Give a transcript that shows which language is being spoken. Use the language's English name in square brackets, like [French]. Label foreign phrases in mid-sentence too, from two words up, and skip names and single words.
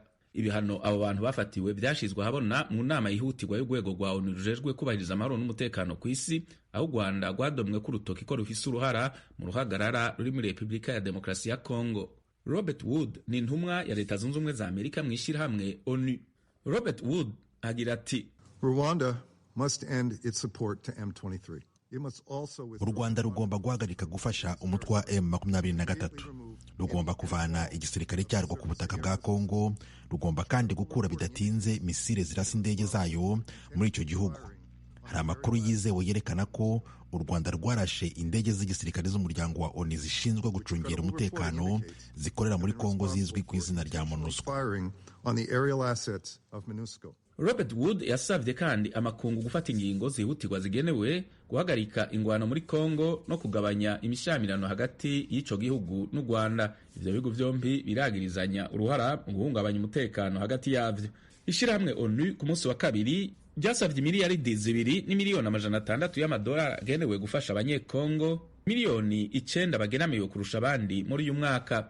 [Rundi] Ibihano abo bantu bafatiwe vyashizwe habona mu nama yihutirwa y'urwego rwa ONU rujejwe kubahiriza amahoro n'umutekano kw'isi, aho u Rwanda rwadomwe ku rutoki ko rufise uruhara mu ruhagarara ruri muri Republika ya Demokarasi ya Kongo. Robert Wood ni intumwa ya Leta Zunze Ubumwe za Amerika mu ishirahamwe ONU. Robert Wood agira ati, [English] Rwanda must end its support to M23. [Kinyarwanda] U Rwanda rugomba guhagarika gufasha umutwe wa M23, rugomba kuvana igisirikare cyarwo ku butaka bwa Kongo, rugomba kandi gukura bidatinze misile zirasa indege zayo muri icyo gihugu. Hari amakuru yizewe yerekana ko u Rwanda rwarashe indege z'igisirikare z'umuryango wa ONU zishinzwe gucungira umutekano zikorera muri Kongo zizwi ku izina rya MONUSCO. [Rundi] Robert Wood yasavye kandi amakungu gufata ingingo zihutirwa zigenewe guhagarika ingwano muri Kongo no kugabanya imishamirano hagati y'ico gihugu n'u Rwanda. Ivyo bihugu vyombi biragirizanya uruhara mu guhungabanya umutekano hagati yavyo. ishirahamwe ONU ku munsi wa kabiri ryasavye miliyaridi 2.6 y'amadolari agenewe gufasha abanyekongo miliyoni 9 bagenamiwe kurusha abandi muri uyu mwaka.